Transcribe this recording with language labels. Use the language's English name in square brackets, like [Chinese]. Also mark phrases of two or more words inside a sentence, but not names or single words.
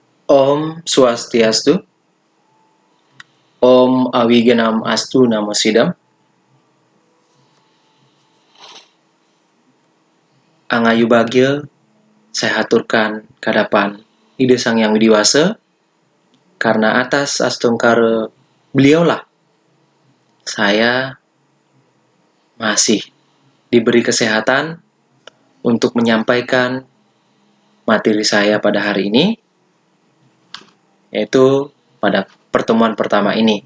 [Sanskrit] Om Swastiastu, Om Awigenam Astu Namo Sidam, Angayu Bagil, [Indonesian] saya haturkan [Balinese] kadapan Ide [Indonesian] Sang Yang Widiwasa, karena atas astungkara beliaulah saya masih diberi kesehatan untuk menyampaikan materi saya pada hari ini, yaitu pada pertemuan pertama ini.